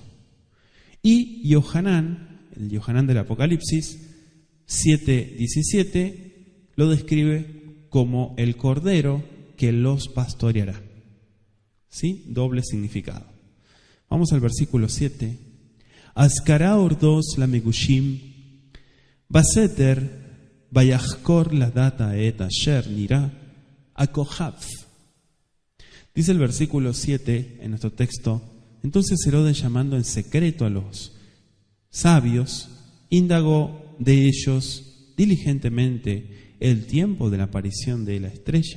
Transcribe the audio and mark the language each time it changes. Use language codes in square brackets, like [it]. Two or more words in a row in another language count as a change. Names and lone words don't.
[es] Y Yohanan, el Yohanan del Apocalipsis 7:17, lo describe como el cordero que los pastoreará. ¿Sí? Doble significado. Vamos al versículo 7. [he] אז קרא הורדוס למגושים בסתר ויחקר לדעת את אשר נראה הכוכב. [es] Dice el versículo 7 en nuestro texto, entonces Herodes, llamando en secreto a los sabios, indagó de ellos diligentemente el tiempo de la aparición de la estrella.